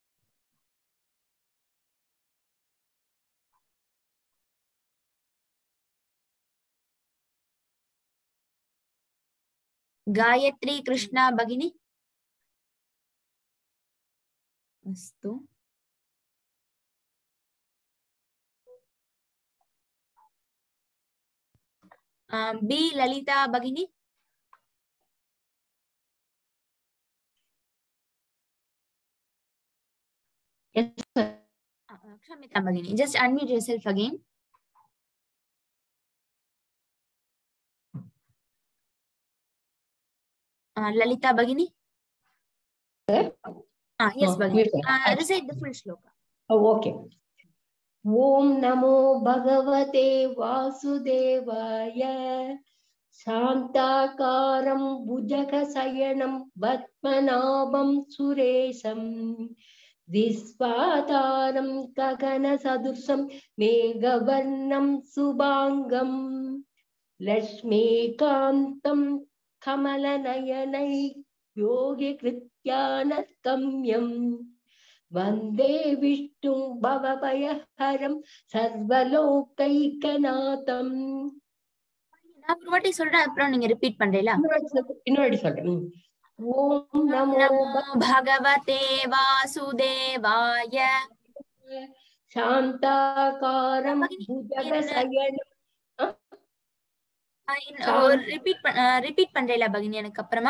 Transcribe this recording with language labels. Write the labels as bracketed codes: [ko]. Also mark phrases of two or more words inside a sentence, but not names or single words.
[en] Gayatri Krishna Bhagini. Astu. B. Lalita Bhagini. Yes, sir. Kshamita Bhagini. Just unmute yourself again. Lalita Bhagini. Sir? Yes, Bhagini. mute. Recite the full shloka. Oh, okay. [sa] ॐ नमो भगवते वासुदेवाय. शान्ताकारं भुजगशयनं पद्मनाभं सुरेशम्. विश्वाधारं गगन सदृशं मेघवर्णं शुभाङ्गम्. लक्ष्मीकान्तं कमलनयनं योगि हृद्ध्यान गम्यम्. वन्दे विष्णुं भवभयहरं सर्वलोकैकनाथम्. [ta] நான் ஒரு வாட்டி சொல்றேன், அப்புறம் நீங்க ரிப்பீட் பண்றீங்களா? இன்னொரு சொல்றேன். [sa] ॐ नमो नमो भगवते वासुदेवाय. शान्ताकारं भुजगशयनम्. [ta] ரிப்பீட் பண்றீங்களா பகினி எனக்கு அப்புறமா?